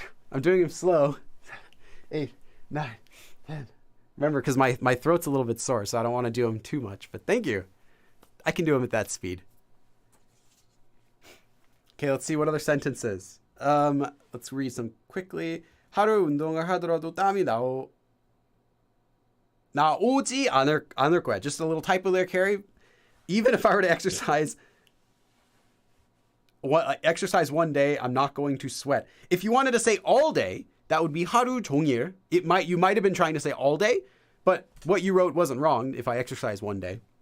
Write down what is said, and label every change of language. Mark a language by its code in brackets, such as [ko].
[en] I'm doing them slow. 8, 9, 10. Remember, because my throat's a little bit sore, so I don't want to do them too much. But thank you. I can do them at that speed. Okay, let's see what other sentences. Let's read some quickly. [ko] 하루 운동을 하더라도 땀이 나오지 않을 거야. [en] Just a little typo there, Carrie. Even if I were to exercise one day, I'm not going to sweat. If you wanted to say all day, that would be [ko] 하루 종일. [en] You might have been trying to say all day, but what you wrote wasn't wrong if I exercise one day.